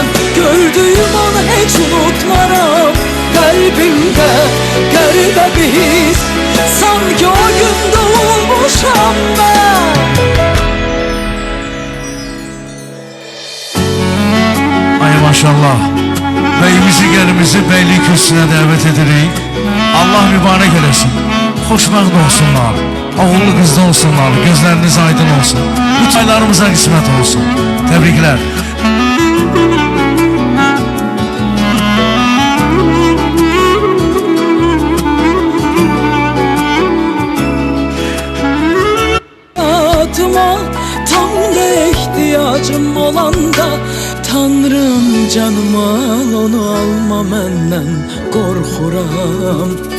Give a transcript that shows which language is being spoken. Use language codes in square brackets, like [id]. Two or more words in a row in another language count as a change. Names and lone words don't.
[tr] Gördüğüm anı hiç unutmaram, kalbimde garip bir his, sanki o gün doğmuşam ben. [az] Ay maşallah. Beyimizi gelimizi beylik kürsüne davet edirik. Allah mübarek eləsin. Xoşbəxt olsunlar. Oğullu qızlı olsunlar. Gözləriniz aydın olsun. Bu çaylarımıza qismət olsun. Təbriklər. [tr] Hayatıma tam da ihtiyacım olanda, Tanrım canıma al, onu alma menden korkuram.